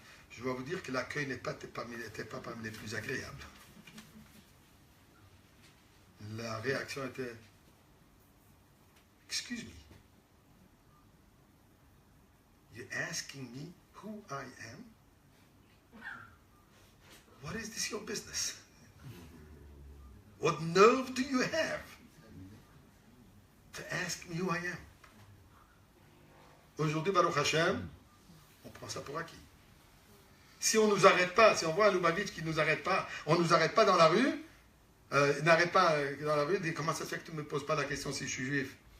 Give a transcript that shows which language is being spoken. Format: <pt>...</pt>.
<fr>Je dois vous dire que l'accueil n'était pas parmi les plus agréables. La réaction était</fr> <en>« Excuse me, you're asking me who I am? What is this your business? What nerve do you have to ask me who I am?"</en> <fr>Aujourd'hui, Baruch Hashem, on prend ça pour acquis. Si on ne nous arrête pas, si on voit un Lubavitch qui ne nous arrête pas, on ne nous arrête pas dans la rue, n'arrête pas dans la rue, dit comment ça se fait que tu ne me poses pas la question si je suis juif?</fr>